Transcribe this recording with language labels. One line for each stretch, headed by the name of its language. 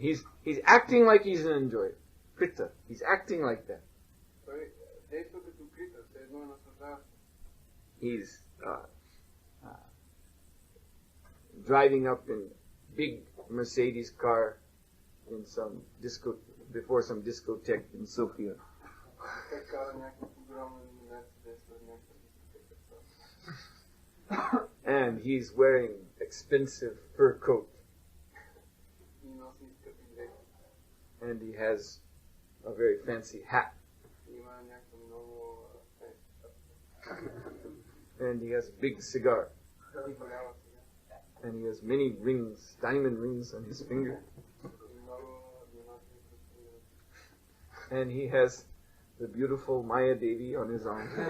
English: He's acting like he's an enjoyer. Krita. He's acting like that.
Bulgarian: Той действа като крита, все едно е наслаждава.
English: He's driving up in big Mercedes car in some before some discotheque in Sofia.
Bulgarian: Той кара някакво огромно Мерцедес в някаква дискотека.
English: And he's wearing expensive fur coat.
Bulgarian: И носи скъпи дрехи.
English: And he has a very fancy hat.
Bulgarian: Има някакво много
English: And he has a big cigar.
Bulgarian: и голяма сега.
English: And he has many rings, diamond rings on his finger.
Bulgarian: И много диамантни пръстени.
English: And he has the beautiful Maya Devi on his arm.